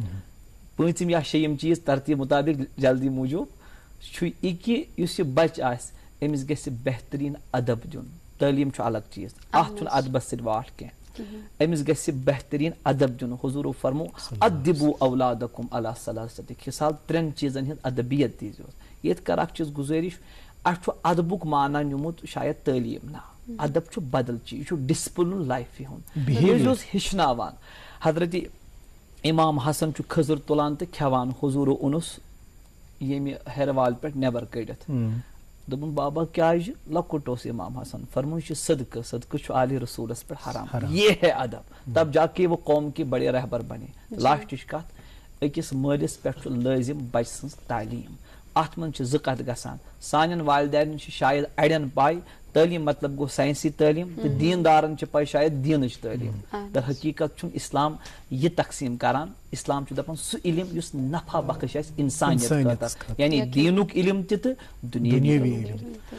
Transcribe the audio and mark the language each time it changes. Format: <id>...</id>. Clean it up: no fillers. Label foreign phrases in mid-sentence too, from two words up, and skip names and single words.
<ks>پوٗنٛژِم یا شیٚیِم چیٖز ترتیٖب مُطابق جلدی موٗجوٗب چھُ یہِ کہِ یُس یہِ بچہِ آسہِ أمِس گژھِ بہتریٖن ادب دیُن تعلیٖم چھُ الگ چیٖز اتھ چھُنہٕ ادبس سۭتۍ واٹھ کینٛہہ أمِس گژھِ بہتریٖن ادب دیُن حضوٗرو فرمو</ks> <ar>ادبو اولادکم علی ثلاثۃ خصال</ar> <ks>ترٛٮ۪ن چیٖزن ہٕنٛز ادبیت دیٖزیوس ییٚتہِ کر اکھ چیٖز گُزٲرِش اسہِ چھُ ادبُک معنی نیوٗمُت شاید تعلیٖم نہ ادب چھُ بدل چیٖز یہِ چھُ ڈسپلن لایفہِ ہُنٛد یہِ اوس ہیٚچھناوان حضرت امام حسن چھُ کھٔزٕر تُلان تہٕ کھٮ۪وان حضوٗرو اوٚنُس ییٚمہِ ہیرٕ والہِ پٮ۪ٹھ نٮ۪بر کٔڑِتھ دوٚپُن بابا کیٛازِ لۄکُٹ اوس امام حسن فرموٚن یہِ چھُ صدقہٕ صدقہٕ چھُ عالِ رسوٗلس پٮ۪ٹھ حرام</ks> <ur>یہ ہے ادب تب جا کے وہ قوم کے بڑے رہبر بنے</ur> <ks>لاسٹٕچ کتھ أکِس مٲلِس پٮ۪ٹھ چھُ لٲزِم بچہِ سٕنٛز تعلیٖم اتھ منٛز چھِ زٕ کتھٕ گژھان سانٮ۪ن والدینن چھِ شاید اڑٮ۪ن پاے تعلیٖم مطلب گوٚو ساینسی تعلیٖم تہٕ دیٖندارن چھِ پاے شاید دیٖنٕچ تعلیٖم در حقیٖقت چھُنہٕ اسلام یہِ تقسیٖم کران اسلام چھُ دپان سُہ علم یُس نفع بخش آسہِ انسانیت خٲطرٕ یعنی دیٖنُک علم تہِ تہٕ دُنیٲوی علم</ks>